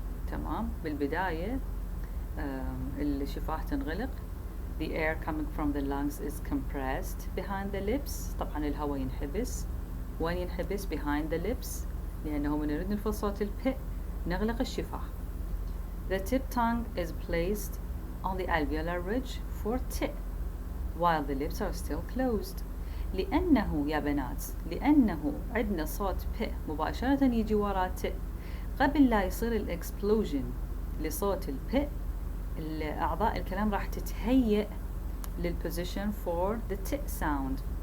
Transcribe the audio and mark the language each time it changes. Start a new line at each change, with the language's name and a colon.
Arabic: تمام؟ بالبداية الشفاه تنغلق.
English: The air coming from the lungs is compressed behind the lips.
Arabic: طبعا الهواء ينحبس. وين ينحبس؟
English: behind the lips،
Arabic: لأنه من نريد نلفظ صوت الب نغلق الشفاه.
English: The tip tongue is placed on the alveolar ridge for t while the lips are still closed.
Arabic: لأنه يا بنات عندنا صوت ب مباشرة يجي ورا ت، قبل لا يصير الاكسبلوجن لصوت الب أعضاء الكلام راح تتهيأ
English: للposition for the t sound.